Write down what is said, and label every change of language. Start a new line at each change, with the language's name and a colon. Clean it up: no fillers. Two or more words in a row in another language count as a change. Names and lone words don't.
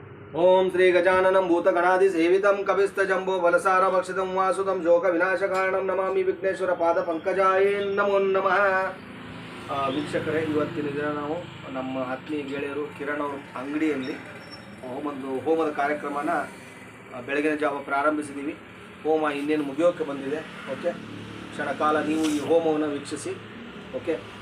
Sanskrit: ओम श्री गजाननं भूतगणाधिसेवितं कविस्तजम्बो बलसारभक्षितं वासुदं शोकविनाशकारणं नमामि विघ्नेश्वर पादपंकजाय नमो नमः।
Kannada: ವೀಕ್ಷಕರೇ, ಇವತ್ತಿನ ದಿನ ನಾವು ನಮ್ಮ ಆತ್ಮೀಯ ಗೆಳೆಯರು ಕಿರಣ್ ಅವರ ಅಂಗಡಿಯಲ್ಲಿ ಹೋಮದ ಕಾರ್ಯಕ್ರಮನ ಬೆಳಗಿನ ಜಾವ ಪ್ರಾರಂಭಿಸಿದ್ದೀವಿ. ಹೋಮ ಇನ್ನೇನು ಮುಗಿಯೋಕ್ಕೆ ಬಂದಿದೆ. ಓಕೆ, ಕ್ಷಣಕಾಲ ನೀವು ಈ ಹೋಮವನ್ನು ವೀಕ್ಷಿಸಿ. ಓಕೆ.